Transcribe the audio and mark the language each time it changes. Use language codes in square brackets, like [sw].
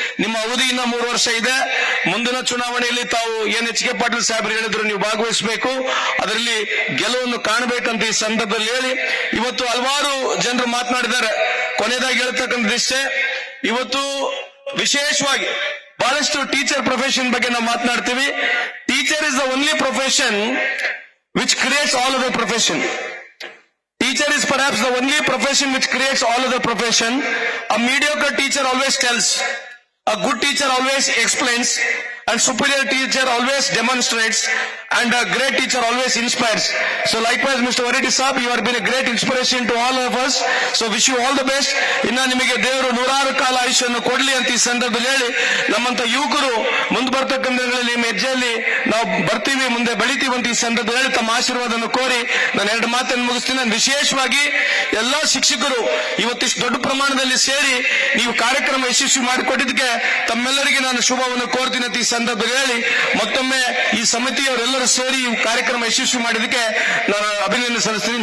[kn] ನಿಮ್ಮ ಅವಧಿ ಇನ್ನ 3 ವರ್ಷ ಇದೆ. ಮುಂದಿನ ಚುನಾವಣೆಯಲ್ಲಿ ತಾವು ಏನ್ H K ಪಾಟೀಲ್ ಸಾಹೇಬ್ರು ಹೇಳಿದ್ರು, ನೀವು ಭಾಗವಹಿಸಬೇಕು, ಅದರಲ್ಲಿ ಗೆಲುವನ್ನು ಕಾಣಬೇಕಂತ ಈ ಸಂದರ್ಭದಲ್ಲಿ ಹೇಳಿ ಇವತ್ತು ಹಲವಾರು ಜನರು ಮಾತನಾಡಿದ್ದಾರೆ. ಕೊನೆಯದಾಗಿ ಹೇಳ್ತಕ್ಕಂಥ ಇಷ್ಟೇ, ಇವತ್ತು ವಿಶೇಷವಾಗಿ ಬಹಳಷ್ಟು ಟೀಚರ್ ಪ್ರೊಫೆಷನ್ ಬಗ್ಗೆ ನಾವು ಮಾತನಾಡ್ತೀವಿ. [en] Teacher is the only profession which creates all other profession. Teacher is perhaps the only profession which creates all other profession. A mediocre teacher always tells, a good teacher always explains, and superior teacher always demonstrates, and a great teacher always inspires. So likewise, Mr. Vareti Saab, you have been a great inspiration to all of us. So wish you all the best. [kn] ಇನ್ನ ನಿಮಗೆ ದೇವರು 100 ಕಾಲ ಆಯುಷ್ಯನ್ನು ಕೊಡ್ಲಿ ಅಂತ ಈ ಸಂದರ್ಭದಲ್ಲಿ ಹೇಳಿ, ನಮ್ಮಂತ ಯುವಕರು ಮುಂದೆ ಬರ್ತಕ್ಕಂಥ ದಿನಗಳಲ್ಲಿ ನಿಮ್ಮ ಹೆಜ್ಜೆಯಲ್ಲಿ ನಾವು ಬರ್ತೀವಿ, ಮುಂದೆ ಬೆಳಿತೀವಿ ಅಂತ ಈ ಸಂದರ್ಭದಲ್ಲಿ ಹೇಳಿ ತಮ್ಮ ಆಶೀರ್ವಾದವನ್ನು ಕೋರಿ ನಾನು 2 ಮಾತನ್ನು ಮುಗಿಸ್ತೀನಿ. ನಾನು ವಿಶೇಷವಾಗಿ ಎಲ್ಲಾ ಶಿಕ್ಷಕರು ಇವತ್ತಿಷ್ಟು ದೊಡ್ಡ ಪ್ರಮಾಣದಲ್ಲಿ ಸೇರಿ ನೀವು ಕಾರ್ಯಕ್ರಮ ಯಶಸ್ವಿ ಮಾಡಿಕೊಟ್ಟಿದ್ದಕ್ಕೆ ತಮ್ಮೆಲ್ಲರಿಗೆ ನಾನು ಶುಭವನ್ನು ಕೋರ್ತೀನಿ ಅಂತ ಈ ಸಂದರ್ಭದಲ್ಲಿ ಹೇಳಿ, ಮತ್ತೊಮ್ಮೆ ಈ ಸಮಿತಿಯವರೆಲ್ಲರೂ ಸೇರಿ ಈ ಕಾರ್ಯಕ್ರಮ ಯಶಸ್ವಿ ಮಾಡಿದ್ದಕ್ಕೆ ನಾನು ಅಭಿನಂದನೆ ಸಲ್ಲಿಸ್ತೀನಿ.